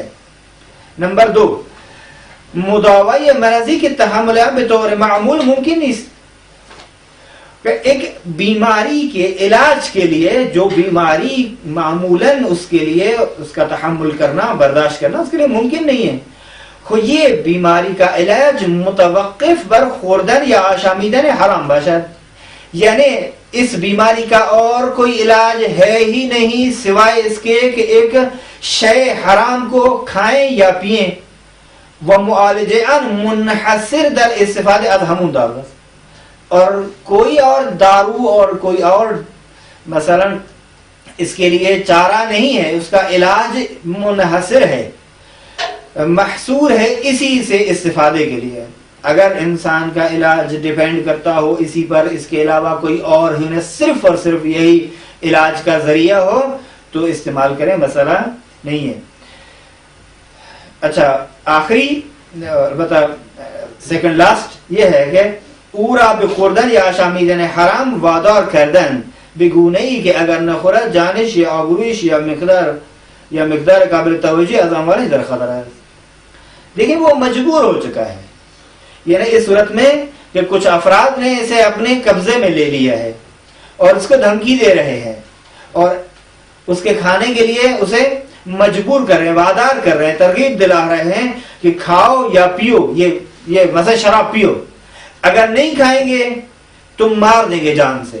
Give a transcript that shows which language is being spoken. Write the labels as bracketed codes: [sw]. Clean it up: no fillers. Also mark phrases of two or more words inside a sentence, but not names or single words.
[ur] نمبر 2، مداوی مرضی کی تحمل بطور معمول ممکن نہیں۔ ایک بیماری کے علاج کے لیے جو بیماری معمولاً اس کے لیے اس کا تحمل کرنا، برداشت کرنا اس کے لیے ممکن نہیں ہے، یہ بیماری کا علاج [fa] متوقف بر خوردن یا آشامیدن حرام باشد، [ur] یعنی اس بیماری کا اور کوئی علاج ہے ہی نہیں سوائے اس کے کہ ایک شے حرام کو کھائیں یا پئیں، [fa] ومعالجہ منحصر در استفادہ از ہمون دارو، [ur] اور کوئی اور دارو اور کوئی اور مثلا اس کے لیے چارہ نہیں ہے، اس کا علاج منحصر ہے، محصور ہے اسی سے استفادے کے لیے۔ اگر انسان کا علاج ڈیپینڈ کرتا ہو اسی پر، اس کے علاوہ کوئی اور ہی نہ، صرف اور صرف یہی علاج کا ذریعہ ہو تو استعمال کریں، مسئلہ نہیں ہے۔ اچھا، آخری البتہ [en] second last [ur] یہ ہے کہ [fa] اورا بخوردن یا آشامیدن حرام وادار کردن بگونه ای که اگر نخورد جانش یا آبرویش یا مقدار قابل توجه از اموالش در خطر است۔ [ur] دیکھیں وہ مجبور ہو چکا ہے، یعنی اس صورت میں کہ کچھ افراد نے اسے اپنے قبضے میں لے لیا ہے اور اس کو دھمکی دے رہے ہیں اور اس کے کھانے کے لیے اسے مجبور کر رہے ہیں، وادار کر رہے ہیں، ترغیب دلا رہے ہیں کہ کھاؤ یا پیو، یہ مثلا شراب پیو، اگر نہیں کھائیں گے تم مار دیں گے جان سے۔